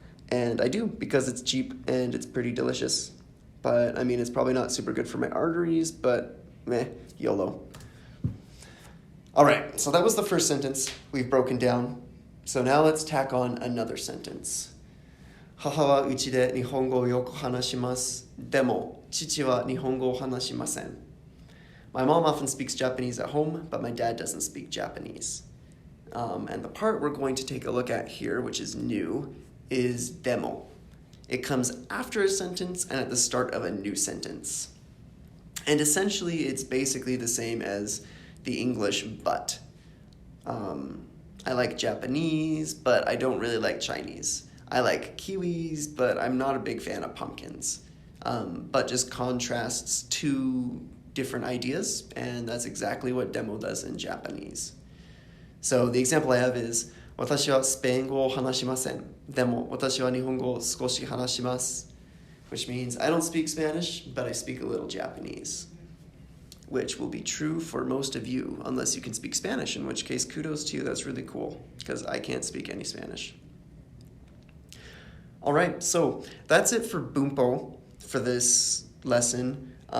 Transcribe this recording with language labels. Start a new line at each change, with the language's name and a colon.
English: And I do, because it's cheap and it's pretty delicious. But I mean, it's probably not super good for my arteries, but meh, YOLO. All right, so that was the first sentence we've broken down. So now let's tack on another sentence.
Japanese: 母はうちで日本語をよく話します。でも、父は日本語を話しません。
English: My mom often speaks Japanese at home, but my dad doesn't speak Japanese. And the part we're going to take a look at here, which is new, is demo. It comes after a sentence and at the start of a new sentence. And essentially, it's basically the same as the English but. I like Japanese, but I don't really like Chinese. I like kiwis, but I'm not a big fan of pumpkins. But just contrasts two different ideas, and that's exactly what demo does in Japanese. So the example I have is,
Japanese: 私はスペイン語を話しません。でも私は日本語を少し話します。
English: Which means I don't speak Spanish, but I speak a little Japanese. Which will be true for most of you, unless you can speak Spanish, in which case kudos to you, that's really cool, because I can't speak any Spanish. All right, so that's it for Bumpo for this lesson.